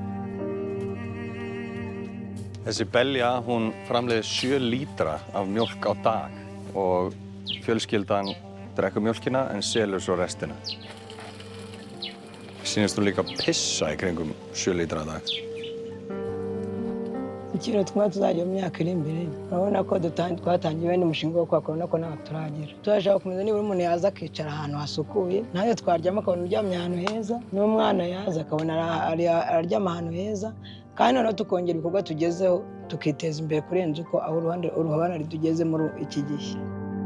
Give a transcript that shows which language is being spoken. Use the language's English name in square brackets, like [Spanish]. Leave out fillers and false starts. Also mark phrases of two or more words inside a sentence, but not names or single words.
[Icelandic] Þessi belja, hún framleiðir 7 lítra af mjólk á dag og fjölskyldan drekkur mjólkina en selur svo restina. Sýnist hún líka pissa í kringum 7 lítra á dag. [Kinyarwanda] Ikintu twumva tuzajya mu myaka iri imbere, urabona ko twatangiye wenda umushinga wo kwakora nako ntaho turagera. Turashaka kumenya niba umuntu yaza akicara ahantu hasukuye, nanjye twaryama akabona uryamye ahantu heza, n'umwana yaza akabona araryama ahantu heza, kandi noneho tukongera ibikorwa tugezeho tukiteza imbere kurenza uko aho uruhande ritugeze muri iki gihe.